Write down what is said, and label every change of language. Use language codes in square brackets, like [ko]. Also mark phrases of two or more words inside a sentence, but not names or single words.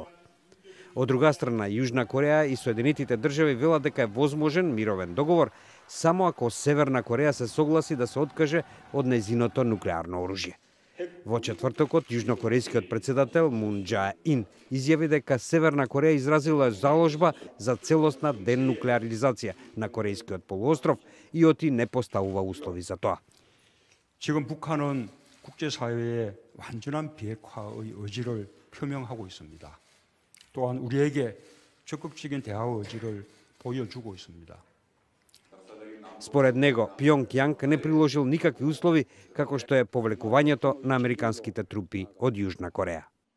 [mk] Од друга страна, Јужна Кореја и Соединетите држави велат дека е возможен мировен договор само ако Северна Кореја се согласи да се откаже од нејзиното нуклеарно оружје. Во четвртокот, јужнокорејскиот председател Мун Џаe Ин изјави дека Северна Кореја изразила заложба за целосна денуклеаризација на Корејскиот полуостров и оти не поставува услови за тоа. [ko] 지금 북한은 국제사회에 완전한 비핵화의 의지를 표명하고 있습니다. 또한 우리에게 적극적인 대화의 의지를 보여주고 있습니다. [mk] Според него, Пјонгјанг не приложил никакви услови како што е повлекувањето на американските трупи од Јужна Кореја.